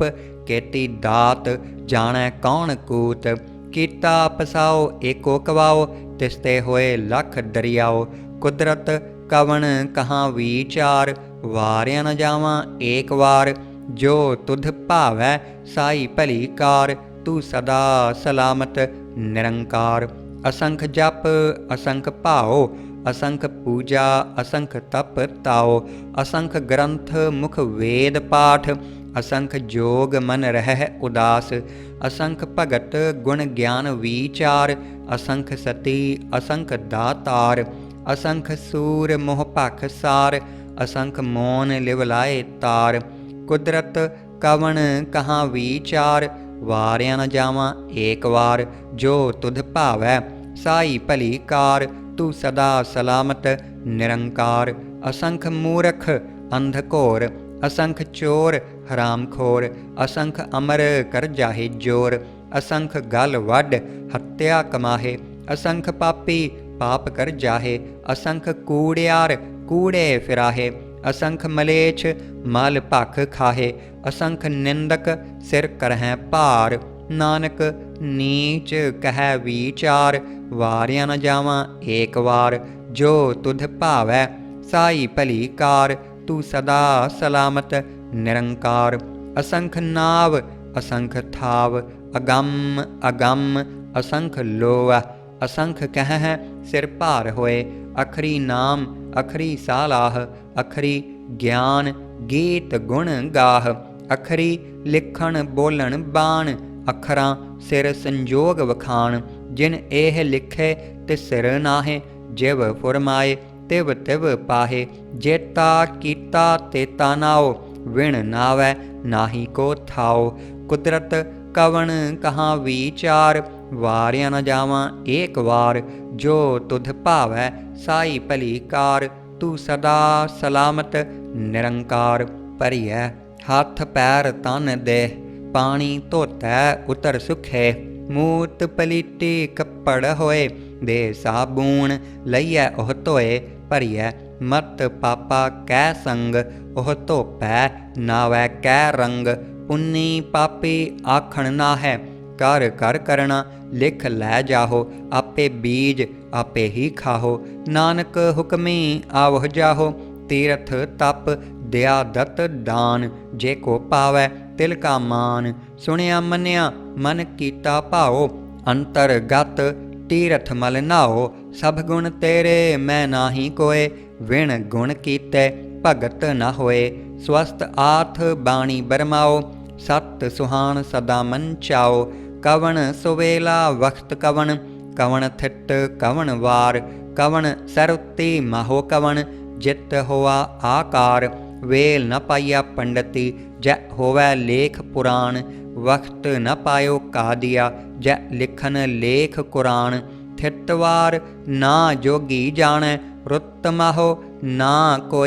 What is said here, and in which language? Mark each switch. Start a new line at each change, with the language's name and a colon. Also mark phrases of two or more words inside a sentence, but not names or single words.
Punjabi: ਕੇਤੀ ਦਾਤ ਜਾਣੈ ਕੌਨ ਕੂਤ, ਕੀਤਾ ਪਸਾਓ ਏਕੋ ਕਵਾਓ। ਤਿਸਤੇ ਹੋਏ ਲਖ ਦਰਿਆਓ, ਕੁਦਰਤ ਕਵਨ ਕਹਾਂ ਵਿਚਾਰ। ਵਾਰਿਆ ਨ ਜਾਵਾਂ ਏਕ ਵਾਰ, ਜੋ ਤੁਧ ਭਾਵੈ ਸਾਈ ਭਲੀ ਕਾਰ। ਤੂ ਸਦਾ ਸਲਾਮਤ ਨਿਰੰਕਾਰ, ਅਸੰਖ ਜਪ ਅਸੰਖ ਭਾਓ। ਅਸੰਖ ਪੂਜਾ ਅਸੰਖ ਤਪ ਤਾਓ, ਅਸੰਖ ਗ੍ਰੰਥ ਮੁਖ ਵੇਦ ਪਾਠ। ਅਸੰਖ ਜੋਗ ਮਨ ਰਹੈ ਉਦਾਸ, ਅਸੰਖ ਭਗਤ ਗੁਣ ਗਿਆਨ ਵਿਚਾਰ। ਅਸੰਖ ਸਤੀ ਅਸੰਖ ਦਾਤਾਰ, ਅਸੰਖ ਸੂਰ ਮੋਹ ਭਖ ਸਾਰ। ਅਸੰਖ ਮੌਨ ਲਿਵਲਾਏ ਤਾਰ, ਕੁਦਰਤ ਕਵਨ ਕਹਾਂ ਵਿਚਾਰ। ਵਾਰਿਆ ਨ ਜਾਵਾਂ ਏਕ ਵਾਰ, ਜੋ ਤੁਧ ਭਾਵੈ ਸਾਈ ਭਲੀ ਕਾਰ। ਤੂ ਸਦਾ ਸਲਾਮਤ ਨਿਰੰਕਾਰ, ਅਸੰਖ ਮੂਰਖ ਅੰਧ ਘੋਰ। ਅਸੰਖ ਚੋਰ ਹਰਾਮਖੋਰ, ਅਸੰਖ ਅਮਰ ਕਰ ਜਾਹੇ ਜੋਰ। ਅਸੰਖ ਗਲ ਵਡ ਹੱਤਿਆ ਕਮਾਹੇ, ਅਸੰਖ ਪਾਪੀ ਪਾਪ ਕਰ ਜਾਹੇ। ਅਸੰਖ ਕੂੜਿਆਰ ਕੂੜੇ ਫਿਰਾਹੇ, ਅਸੰਖ ਮਲੇਛ ਮਲ ਭਖ ਖਾਹੇ। ਅਸੰਖ ਨਿੰਦਕ ਸਿਰ ਕਰਹੈਂ ਭਾਰ, ਨਾਨਕ ਨੀਚ ਕਹੈ ਵਿਚਾਰ। ਵਾਰਿਆ ਨ ਜਾਵਾਂ ਏਕ ਵਾਰ, ਜੋ ਤੁਧ ਭਾਵੈ ਸਾਈ ਭਲੀ ਕਾਰ। ਤੂ ਸਦਾ ਸਲਾਮਤ ਨਿਰੰਕਾਰ, ਅਸੰਖ ਨਾਵ ਅਸੰਖ ਥਾਵ। ਅਗਮ ਅਗਮ ਅਸੰਖ ਲੋਆ, ਅਸੰਖ ਕਹੈਂ ਸਿਰ ਭਾਰ ਹੋਏ। ਅਖਰੀ ਨਾਮ ਅਖਰੀ ਸਾਲਾਹ, ਅਖਰੀ ਗਿਆਨ ਗੀਤ ਗੁਣ ਗਾਹ। ਅਖਰੀ ਲਿਖਣ ਬੋਲਣ ਬਾਣ, ਅਖਰਾਂ ਸਿਰ ਸੰਜੋਗ ਵਖਾਣ। ਜਿਨ ਏਹ ਲਿਖੇ ਤਿਸ ਸਿਰ ਨਾਹੇ, ਜਿਵ ਫੁਰਮਾਏ ਤਿਵ ਤਿਵ ਪਾਹੇ। ਜੇਤਾ ਕੀਤਾ ਤੇਤਾ ਨਾਓ, ਵਿਣ ਨਾਵੈ ਨਾਹਿ ਕੋ ਥਾਓ। ਕੁਦਰਤ ਕਵਨ ਕਹਾਂ ਵਿਚਾਰ, ਵਾਰਿਆ ਨ ਜਾਵਾਂ ਏਕ ਵਾਰ। ਜੋ ਤੁਧ ਭਾਵੈ ਸਾਈ ਭਲੀ ਕਾਰ, ਤੂ ਸਦਾ ਸਲਾਮਤ ਨਿਰੰਕਾਰ। ਭਰੀਐ ਹਥ ਪੈਰ ਤਨ ਦੇਹ, ਪਾਨੀ ਧੋਤੈ ਉਤਰ ਸੁਖੇ। ਮੂਤ ਪਲੀਤੀ ਕਪੜ ਹੋਏ, ਦੇ ਸਾਬੂਨ ਲਈਐ ਓਹ ਧੋਏ। ਭਰੀਐ ਮਤ ਪਾਪਾ ਕੈ ਸੰਗ, ਓਹ ਧੋਪੈ ਨਾਵੈ ਕੈ ਰੰਗ। ਪੁੰਨੀ ਪਾਪੀ ਆਖਣ ਨਾਹੈ, ਕਰ ਕਰ ਕਰਨਾ ਲਿਖ ਲੈ ਜਾਹੋ। ਆਪੇ ਬੀਜ ਆਪੇ ਹੀ ਖਾਹੋ, ਨਾਨਕ ਹੁਕਮੀ ਆਵਹ ਜਾਹੋ। ਤੀਰਥ ਤਪ ਦਇਆ ਦੱਤ ਦਾਨ, ਜੇ ਕੋ ਪਾਵੈ ਤਿਲ ਕਾ ਮਾਨ। ਸੁਣਿਆ ਮੰਨਿਆ ਮਨ ਕੀਤਾ ਭਾਓ, ਅੰਤਰਗਤ ਤੀਰਥ ਮਲ ਨਾਓ। ਸਭ ਗੁਣ ਤੇਰੇ ਮੈਂ ਨਾਹਿ ਕੋਇ, ਵਿਣ ਗੁਣ ਕੀਤੇ ਭਗਤ ਨ ਹੋਏ। ਸੁਅਸਥ ਆਥ ਬਾਣੀ ਬਰਮਾਓ, ਸਤ ਸੁਹਾਨ ਸਦਾ ਮਨ ਚਾਓ। ਕਵਨ ਸੁਵੇਲਾ ਵਕਤ ਕਵਨ, ਕਵਨ ਥਿਤ ਕਵਨ ਵਾਰ। ਕਵਨ ਸਰੁਤਿ ਮਾਹੋ ਕਵਨ, ਜਿਤ ਹੋਆ ਆਕਾਰ। ਵੇਲ ਨ ਪਾਇਆ ਪੰਡਿਤੀ, ਜੈ ਹੋਵੈ ਲੇਖ ਪੁਰਾਣ। ਵਕਤ ਨ ਪਾਇਓ ਕਾਦੀਆ, ਜੈ ਲਿਖਨ ਲੇਖ ਕੁਰਾਨ। ਥਿਤਵਾਰ ਨਾ ਜੋਗੀ ਜਾਣੈ, ਰੁਤ ਮਾਹੋ ਨਾ ਕੋਈ।